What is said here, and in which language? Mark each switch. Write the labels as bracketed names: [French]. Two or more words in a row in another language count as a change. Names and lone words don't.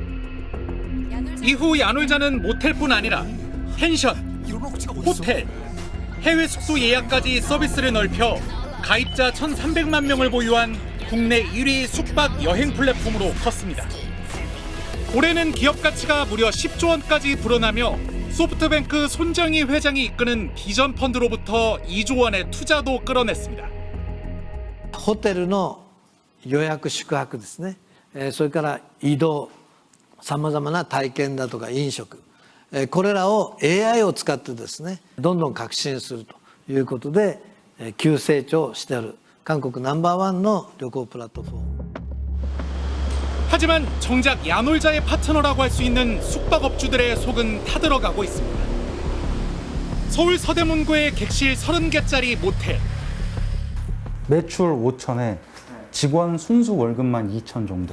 [Korean] 이후 야놀자는 모텔뿐 아니라 펜션, 호텔, 해외 숙소 예약까지 서비스를 넓혀 가입자 1,300만 명을 보유한 국내 1위 숙박 여행 플랫폼으로 컸습니다. 올해는 기업 가치가 무려 10조 원까지 불어나며 소프트뱅크 손정희 회장이 이끄는 비전 펀드로부터 2조 원의 투자도 끌어냈습니다. [Japanese] ホテルの予約宿泊ですね、それから移動、さまざまな体験だとか飲食、これらを AI を使ってですね、どんどん革新するということで急成長している韓国ナンバーワンの旅行プラットフォーム。 [Korean] 하지만 정작 야놀자의 파트너라고 할 수 있는 숙박업주들의 속은 타들어가고 있습니다. 서울 서대문구의 객실 30개짜리 모텔. 매출 5천에 직원 순수 월급만 2천 정도.